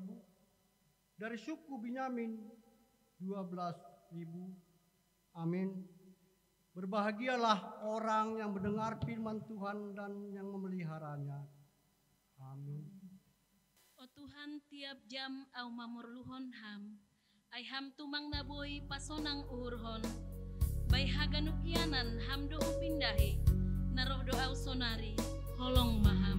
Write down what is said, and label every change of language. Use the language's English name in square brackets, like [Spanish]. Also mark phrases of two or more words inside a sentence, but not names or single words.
[Indonesian] Dari suku Binyamin 12.000. Amin. Berbahagialah orang yang mendengar firman Tuhan dan yang memeliharanya. Amin. [Batak Simalungun] O Tuhan, tiap jam au mamurluhon ham, ai ham tumang naboi pasonang urhon, bai haganuk yanan ham do pindahi, naroh do au sonari, holong maham.